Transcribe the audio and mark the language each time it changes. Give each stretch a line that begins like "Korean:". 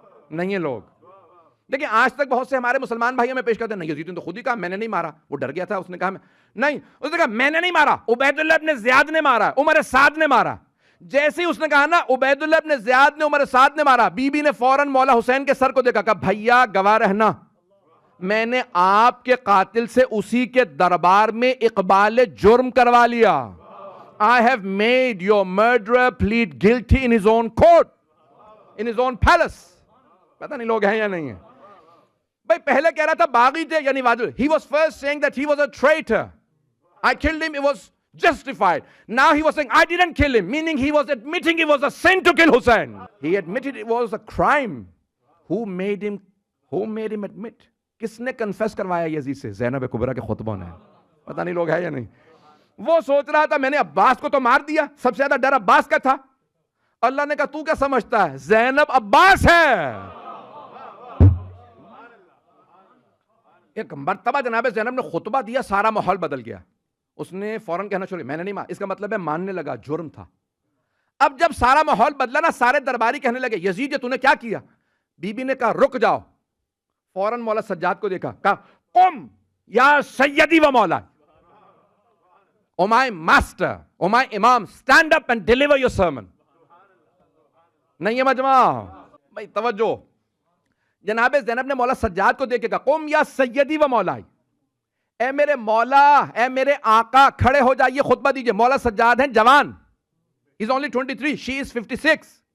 Urdu: نہیں ہے لوگ، لیکن آج تک بہت سے ہمارے مسلمان بھائیوں میں پیش کرتے ہیں نہیں یزید نے تو خود ہی کہا میں نے نہیں مارا، وہ ڈر گیا تھا، اس نے کہا نہیں، اس نے کہا میں نے نہیں مارا، عبید اللہ ابن زیاد نے مارا، عمر سعد نے مارا۔ جیسے ہی اس نے کہا نا عبید اللہ ابن زیاد نے عمر سعد نے مارا، بی بی نے فوراً مولا حسین کے سر کو دیکھا، کہا بھیا گواہ رہنا میں نے آپ کے قاتل سے اسی کے دربار میں اقبال جرم کروا لیا.
English: I have made your murderer plead guilty in his own court, in his own palace.
Urdu: پتہ نہیں لوگ ہیں یا نہیں ہیں. بھائی پہلے کہہ رہا تھا باغی تھے یعنی وادل.
English: He was first saying that he was a traitor. I killed him, it was justified. Now he was saying I didn't kill him, meaning he was admitting it was a sin to kill Hussein. He admitted it was a crime. Who made him admit?
Urdu: کس نے confess کروایا یزید سے؟ زینب کبریٰ کے خطبوں نے. پتہ نہیں لوگ ہیں یا نہیں. وہ سوچ رہا تھا میں نے عباس کو تو مار دیا، سب سے زیادہ ڈر عباس کا تھا. اللہ نے کہا تو کیا سمجھتا ہے، زینب عباس ہے. ایک مرتبہ جناب زینب نے خطبہ دیا، سارا ماحول بدل گیا. اس نے فوراً کہنا چھوڑی میں نے نہیں مارا. اس کا مطلب ہے ماننے لگا جرم تھا. اب جب سارا ماحول بدلا نا، سارے درباری کہنے لگے یزید تو نے کیا کیا؟ بی بی نے کہا رک جاؤ. فوراً مولا سجاد کو دیکھا، کہا
Arabic: قم یا سیدی و مولا،
English: Oh my master, oh my امام، stand up and deliver your sermon.
Urdu: نہیں ہے مجمع بھائی توجہ. جناب زینب نے مولا سجاد کو دیکھ کے کہا
Arabic: قم یا سیدی و مولائی،
Urdu: اے میرے مولا، اے میرے آقا، کھڑے ہو جائیے، خطبہ دیجئے. مولا سجاد ہیں جوان،
English: he is only 23, she is 56.